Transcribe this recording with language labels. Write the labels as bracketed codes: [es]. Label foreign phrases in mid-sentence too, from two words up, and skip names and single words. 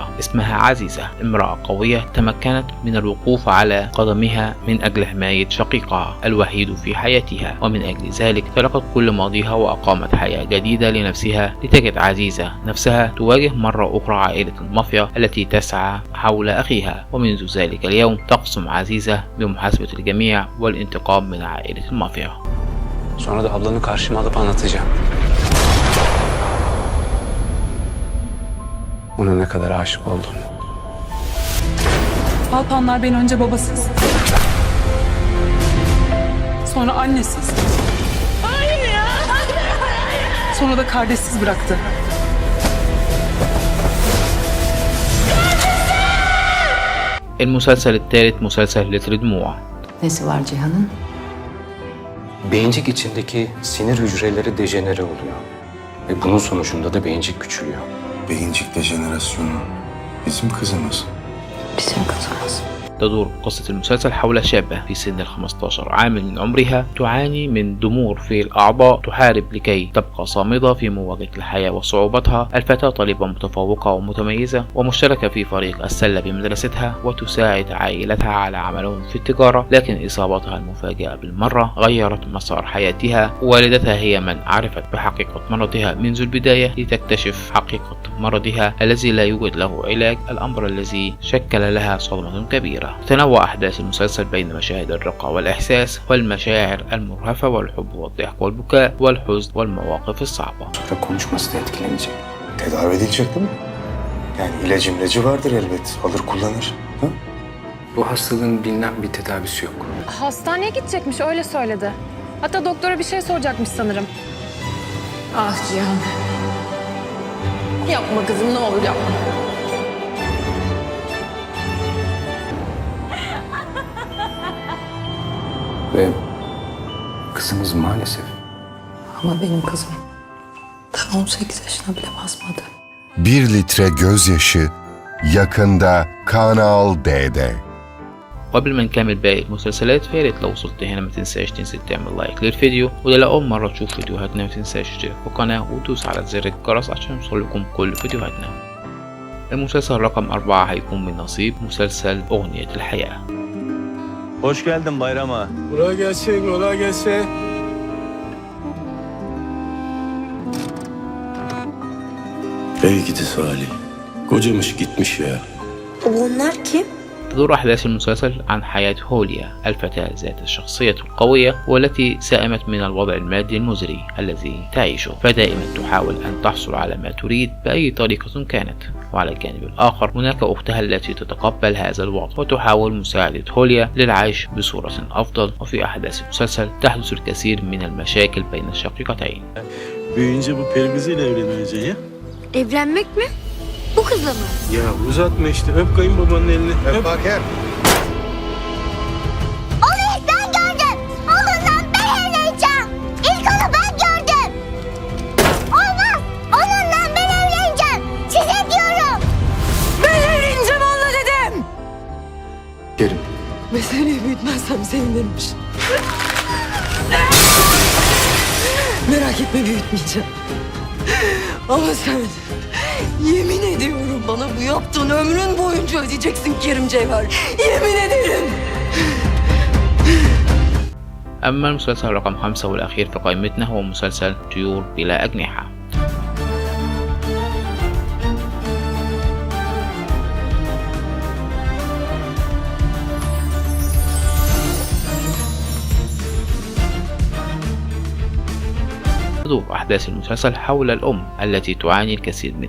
[ar] اسمها عزيزة، امرأة قوية تمكنت من الوقوف على قدمها من أجل حماية شقيقها الوحيد في حياتها، ومن أجل ذلك تركت كل ماضيها وأقامت حياة جديدة لنفسها، لتجد عزيزة نفسها تواجه مرة أخرى عائلة المافيا التي تسعى حول أخيها. ومنذ ذلك اليوم تقسم عزيزة بمحاسبة الجميع والانتقام من عائلة المافيا. [tr] Sonra da ablanı karşıma alıp anlatacağım. Ona ne kadar aşık oldum. Alpanlar beni önce babasız, sonra annesiz, sonra da kardeşsiz bıraktı. [ar] المسلسل الثالث مسلسل لتر دموع. [tr] Nesi var Cihan'ın? Beyincik içindeki sinir hücreleri dejenere oluyor. Ve bunun sonucunda da beyincik küçülüyor. Beyincik dejenerasyonu bizim kızımız. Bizim kızımız. [ar] تدور قصة المسلسل حول شابة في سن 15 عام من عمرها تعاني من ضمور في الأعضاء، تحارب لكي تبقى صامدة في مواجهة الحياة وصعوبتها. الفتاة طالبة متفوقة ومتميزة ومشتركة في فريق السلة بمدرستها، وتساعد عائلتها على عملهم في التجارة، لكن إصابتها المفاجئة بالمرة غيرت مسار حياتها. والدتها هي من عرفت بحقيقة مرضها منذ البداية لتكتشف حقيقة مرضها الذي لا يوجد له علاج، الأمر الذي شكل لها صدمة كبيرة. تنوع أحداث المسلسل بين مشاهد الرقة والإحساس والمشاعر المرهفة والحب والضحك والبكاء والحزن والمواقف الصعبة. [tr] Sonra konuşması da etkilenecek. Tedavi edilecek değil mi? Yani ilacı vardır elbet. Alır kullanır. Ha? Bu hastalığın bilinen bir tedavisi yok. Hastaneye gidecekmiş, öyle söyledi. Hatta doktora bir şey soracakmış sanırım. Ah Cihan. Yapma kızım, ne olur yapma. Ve kızımız maalesef. Ama benim kızım daha 18 yaşına bile basmadı. 1 litre gözyaşı yakında Kanal D'de. [ar] قبل ما نكمل باقي المسلسلات فيا ريت لو وصلت هنا ما تنساش تنزل تعمل لايك للفيديو، وده لأول مرة تشوف فيديوهاتنا ما تنساش تشترك في القناة وتدوس على زر الجرس عشان يوصلكم كل فيديوهاتنا. المسلسل رقم 4 هيكون من نصيب مسلسل أغنية الحياة. [tr] Hoş geldin bayrama. Kolay gelsin, kolay gelsin. Ey gidi Salih. Kocamış gitmiş ya. Onlar kim? [ar] تدور أحداث المسلسل عن حياة هوليا، الفتاة ذات الشخصية القوية والتي سئمت من الوضع المادي المزري الذي تعيشه، فدائما تحاول أن تحصل على ما تريد بأي طريقة كانت. وعلى الجانب الآخر هناك أختها التي تتقبل هذا الوضع وتحاول مساعدة هوليا للعيش بصورة أفضل. وفي أحداث المسلسل تحدث الكثير من المشاكل بين الشقيقتين. [tr] Büyüyünce bu peri kızıyla evleneceksin ya. Evlenmek mi? Bu kızla mı? Ya uzatma işte. Öp kayınbabanın elini. Öp. Baker. Onu ilk ben gördüm. Onunla ben evleneceğim. İlk onu ben gördüm. Olmaz. Onunla ben evleneceğim. Size diyorum. Ben evleneceğim onunla dedim. Kerim. Meseleyi büyütmezsem sevinirmiş. Merak etme, büyütmeyeceğim. Ama sen, yemin ediyorum bana bu yaptığın ömrün boyunca ödeyeceksin Kerim Cevher. Yemin ederim. [ar] أما المسلسل رقم 5 والأخير في قائمتنا هو مسلسل طيور بلا أجنحة. تدور أحداث المسلسل حول الأم التي تعاني الكثير من